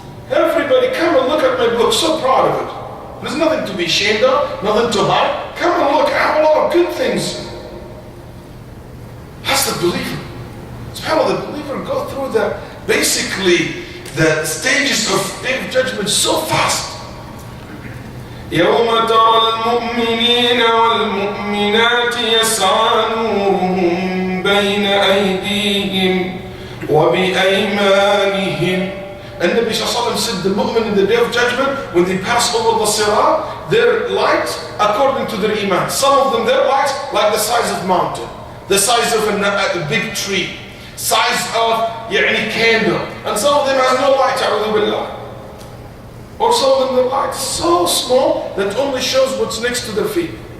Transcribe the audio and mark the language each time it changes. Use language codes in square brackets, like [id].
[en] Everybody come and look at my book, so proud of it. There's nothing to be ashamed of, nothing to hide. Come and look, I have a lot of good things. That's the believer. SubhanAllah, the believer go through basically the stages of day of judgment so fast. [ar] يوم ترى المؤمنين والمؤمنات يسعى نورهم بين أيديهم وبأيمانهم. [en] And Nabi Sallallahu said the mu'min in the day of judgment, when they pass over the sirat, their light according to their iman. Some of them, their light like the size of mountain, the size of a big tree, size of candle. And some of them has no light, a'udhu billah. Or some of them, their light is so small that only shows what's next to their feet.